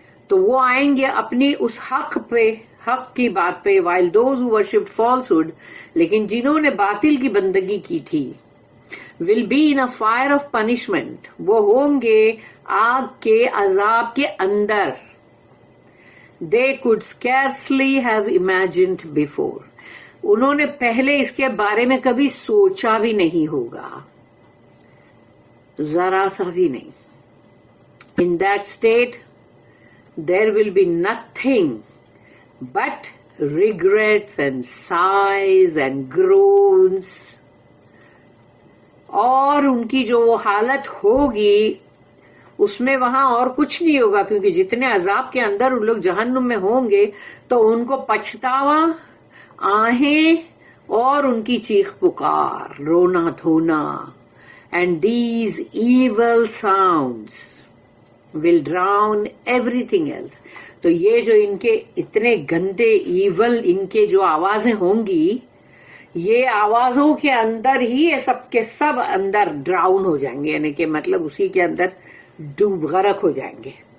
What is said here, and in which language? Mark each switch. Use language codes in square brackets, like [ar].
[hi] तो वो आएंगे अपनी उस हक पे, हक की बात पे, [en] while those who worship falsehood, [hi] लेकिन जिन्होंने बातिल की बंदगी की थी, [en] will be in a fire of punishment, [hi] वो होंगे आग के अजाब के अंदर. [en] They could scarcely have imagined before. [hi] उन्होंने पहले इसके बारे में कभी सोचा भी नहीं होगा, जरा सा भी नहीं. [en] In that state, there will be nothing but regrets and sighs and groans. [hi] और उनकी जो वो हालत होगी उसमें वहां और कुछ नहीं होगा, क्योंकि जितने अजाब के अंदर उन लोग जहन्नुम में होंगे तो उनको पछतावा, आहें और उनकी चीख पुकार, रोना धोना. [en] And these evil sounds will drown everything else. [hi] तो ये जो इनके इतने गंदे evil इनके जो आवाजें होंगी, ये आवाजों के अंदर ही ये सब के सब अंदर ड्राउन हो जाएंगे, यानी कि मतलब उसी के अंदर डूब गरक हो जाएंगे.